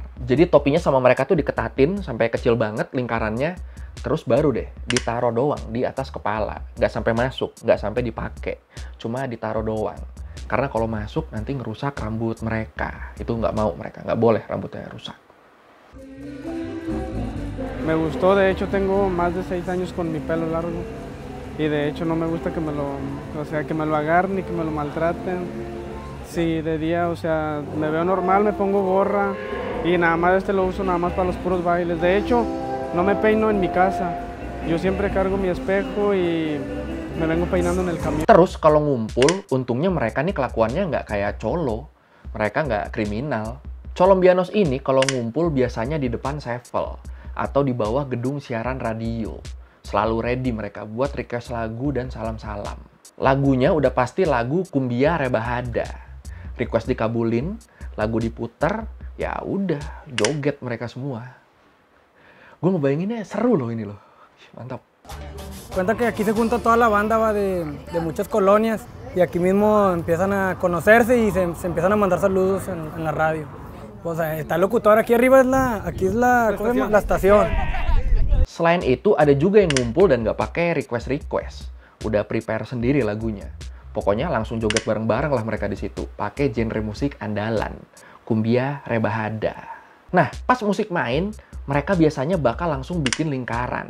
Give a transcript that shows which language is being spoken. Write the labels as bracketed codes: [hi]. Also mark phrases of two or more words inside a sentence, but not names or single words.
[id] Jadi topinya sama mereka tuh diketatin sampai kecil banget lingkarannya, terus baru deh ditaruh doang di atas kepala. Nggak sampai masuk, nggak sampai dipakai. Cuma ditaruh doang. Karena kalau masuk nanti ngerusak rambut mereka. Itu nggak mau mereka, nggak boleh rambutnya rusak. [es] Me gustó, de hecho tengo más de 6 años con mi pelo largo. Y de hecho no me gusta que me lo agarren ni que me lo maltraten. Sí, de día, o sea, me veo normal, me pongo gorra y nada más lo uso nada más para los puros bailes. De hecho, no me peino en mi casa. Yo siempre cargo mi espejo y me vengo peinando en el camión. [id] Terus kalau ngumpul, untungnya mereka nih kelakuannya nggak kayak colo. Mereka nggak kriminal. Colombianos ini kalau ngumpul biasanya di depan sevel atau di bawah gedung siaran radio. Selalu ready mereka buat request lagu dan salam-salam. Lagunya udah pasti lagu Kumbia Rebajada. Request dikabulin, lagu diputer, ya udah joget mereka semua. Gue ngebayanginnya seru loh ini loh. Mantap. [es] Cuenta que aquí se junta toda la banda de muchas colonias y aquí mismo empiezan a conocerse y se empiezan a mandar saludos en la radio. O sea, está el locutor, aquí arriba es la estación. [id] Selain itu ada juga yang ngumpul dan nggak pakai request. Udah prepare sendiri lagunya. Pokoknya langsung joget bareng-bareng lah mereka di situ. Pakai genre musik andalan, Kumbia Rebajada. Nah, pas musik main, mereka biasanya bakal langsung bikin lingkaran.